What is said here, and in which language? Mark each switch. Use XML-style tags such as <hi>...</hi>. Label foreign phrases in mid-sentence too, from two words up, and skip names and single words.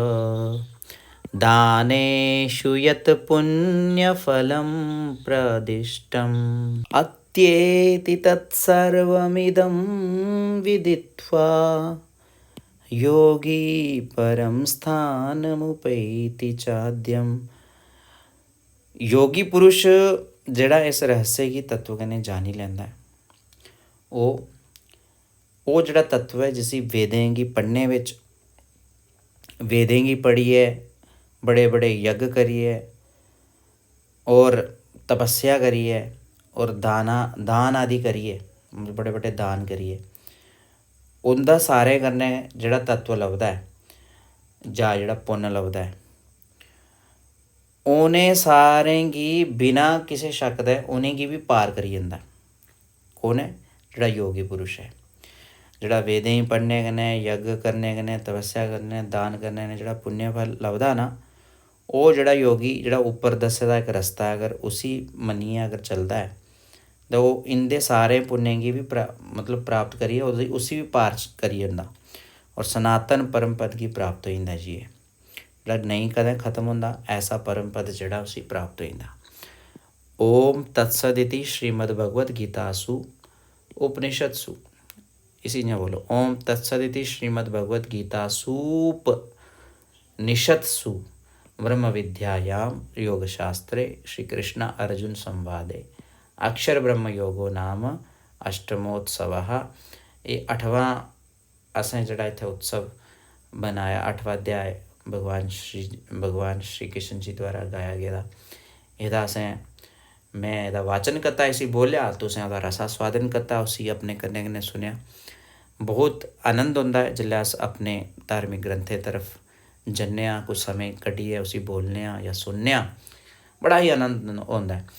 <sa>दानेषु यत् पुण्यफलं प्रदिष्टम् अत्येति तत्सर्वमिदं विदित्वा योगी परम स्थानमुपैति चाद्यम्।</sa> <doi>योगी पुरुष जिहड़ा इस रहस्य की तत्व कन्नै जानी लैंदा है, वो जिहड़ा तत्व है जिसी वेदें गी पढ़ने विच, वेदें गी पढ़िए बड़े बड़े यज्ञ करिए और तपस्या करिए और दान आदि करिए, बड़े बड़े दान करिए, उंदा सारे कन्नै जिहड़ा तत्व लभदा है जां जिहड़ा पुन्न लभदा है, उनें सारें गी बिना किसी शक दे उनेंगी भी पार करी जंदा। कौन है? जिहड़ा योगी पुरुष है, जिहड़ा वेदें गी पढ़ने कन्नै, यज्ञ करने कन्नै, तपस्या करने, दान करने कन्नै जिहड़ा पुण्य फल लभदा ना, वो जिहड़ा योगी जिहड़ा उप्पर दस्से दा इक रस्ता है, अगर उसी मन्नियै अगर चलदा है तो वो इंदे सारे पुण्य गी भी मतलब प्राप्त करिए उसी भी पार करी जंदा और सनातन परम पद की प्राप्त हो जंदा जी। जेह्ड़ा नहीं कदें खत्म होंदा, ऐसा परम पद जेह्ड़ा उसी प्राप्त हो जंदा।</doi> <sa>ओम तत्सदिति श्रीमद्भगवद गीतासु उपनिषत्सु,</sa> <doi>इसी इ'यां बोलो,</doi> <sa>ओम तत्सदिति श्रीमद्भगवद गीतासूपनिषत्सु ब्रह्म विद्यायां योगशास्त्रे श्री कृष्ण अर्जुन संवादे अक्षर ब्रह्म योगो नाम अष्टमोत्सवः।</sa> <doi>ये 8वां असें जिहड़ा इत्थै उत्सव बनाया, 8वां अध्याय भगवान श्री कृष्ण जी द्वारा गाया गेदा, एह्दा मैं एह्दा वाचन कीता, इसी बोलिया, तुसें ओह्दा रसास्वादन कीता, उसी अपने कन्नै कन्नै सुनेआ। बहुत आनंद होंदा है जिसलै अस अपने धार्मिक ग्रंथें तरफ जन्ने आं, कुछ समय कड्ढियै उसी बोलने आं या सुनने आं, बड़ा ही आनंद होंदा है।</doi>